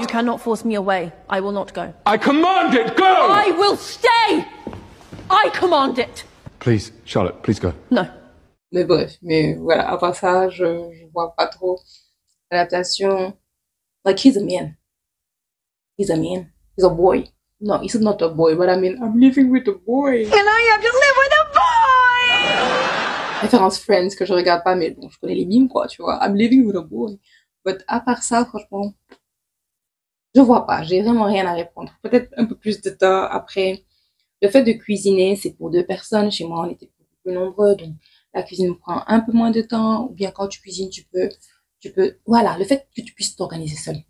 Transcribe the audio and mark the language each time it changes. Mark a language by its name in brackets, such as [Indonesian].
[English] You cannot force me away. I will not go. I command it! Go! I will stay! I command it! Please, Charlotte, please go. No. [French] Mais bref, mais voilà, à part ça, je vois pas trop l'adaptation. [English] Like, he's a man. He's a man. He's a boy. No, he's not a boy, but I mean, I'm living with a boy. And I have to live with a boy! [French] Référence Friends que je regarde pas, mais bon, je connais les mimes, quoi, tu vois. [English] I'm living with a boy. [French] But à part ça, franchement, je vois pas. J'ai vraiment rien à répondre. Peut-être un peu plus de temps après. Le fait de cuisiner, c'est pour 2 personnes. Chez moi, on était beaucoup plus nombreux, donc la cuisine prend un peu moins de temps. Ou bien quand tu cuisines, tu peux, voilà, le fait que tu puisses t'organiser seul.